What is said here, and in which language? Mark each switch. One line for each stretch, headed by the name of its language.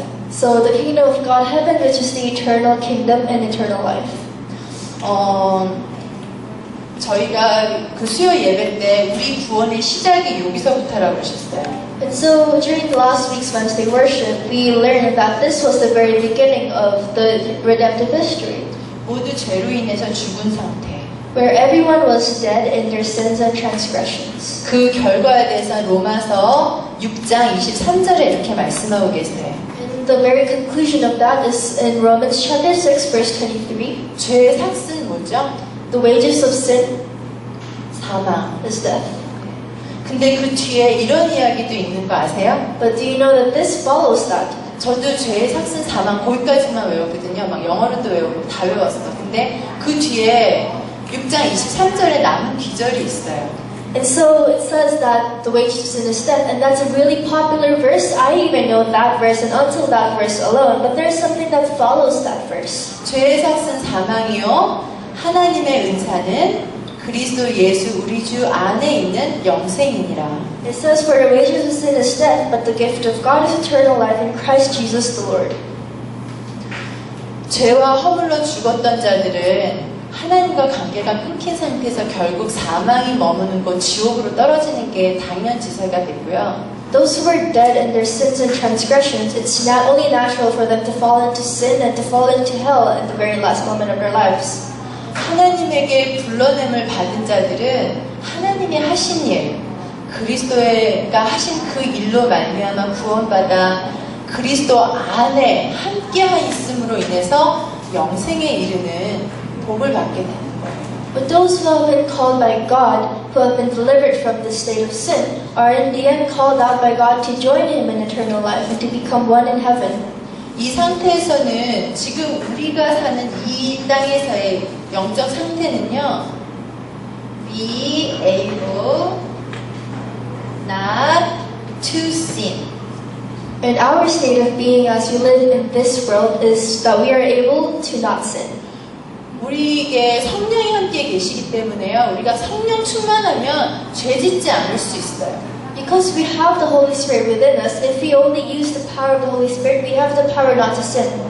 English: So the kingdom of God, heaven, which is the eternal kingdom and eternal life.
Korean: 저희가 그 수요 예배 때 우리 구원의 시작이 여기서부터라고 그러셨어요.
English: And so during last week's Wednesday worship, we learned that this was the very beginning of the redemptive history,
Korean: 모두 죄로 인해서 죽은 상태.
English: where everyone was dead in their sins and transgressions.
Korean: 그 결과에 대해서 로마서 6장 23절에 이렇게 말씀하고 계세요.
English: And the very conclusion of that is in Romans chapter 6, verse 23.
Korean: 죄의 삭은 뭐죠?
English: The wages of sin,
Korean: 사망.
English: is death.
Korean: 근데 그 뒤에 이런 이야기도 있는 거 아세요?
English: But do you know that this follows that?
Korean: 저도 죄의 삭슨 사망 거기까지만 외웠거든요. 막 영어로도 외우고 다 외웠어. 근데 그 뒤에 6장 23절에 남은 기절이 있어요.
English: And so it says that the wages of sin is death, and that's a really popular verse. I even know that verse and until that verse alone, but there's something that follows that verse.
Korean: 죄의 삭슨 사망이요 하나님의 은사는 그리스도 예수 우리 주 안에 있는 영생이니라.
English: It says, for the wages of sin is death, but the gift of God is eternal life in Christ Jesus the Lord.
Korean: 죄와 허물로 죽었던 자들은 하나님과 관계가 끊긴 상태에서 결국 사망이 머무는 곳 지옥으로 떨어지는 게 당연지설가 되고요.
English: Those who are dead in their sins and transgressions, it's not only natural for them to fall into sin and to fall into hell at the very last moment of their lives.
Korean: 하나님에게 불러냄을 받은 자들은 하나님이 하신 일, 그리스도가 하신 그 일로 말미암아 구원받아 그리스도 안에 함께 있음으로 인해서 영생에 이르는 복을 받게 되는 거예요.
English: But those who have been called by God, who have been delivered from the state of sin, are in the end called out by God to join Him in eternal life and to become one in heaven.
Korean: 이 상태에서는 지금 우리가 사는 이 땅에서의 영적 상태는요,
English: be able not to sin. And our state of being as we live in this world is that we are able to not sin.
Korean: 우리에게 성령이 함께 계시기 때문에요. 우리가 성령 충만하면 죄 짓지 않을 수 있어요.
English: Because we have the Holy Spirit within us, if we only use the power of the Holy Spirit, we have the power not to sin.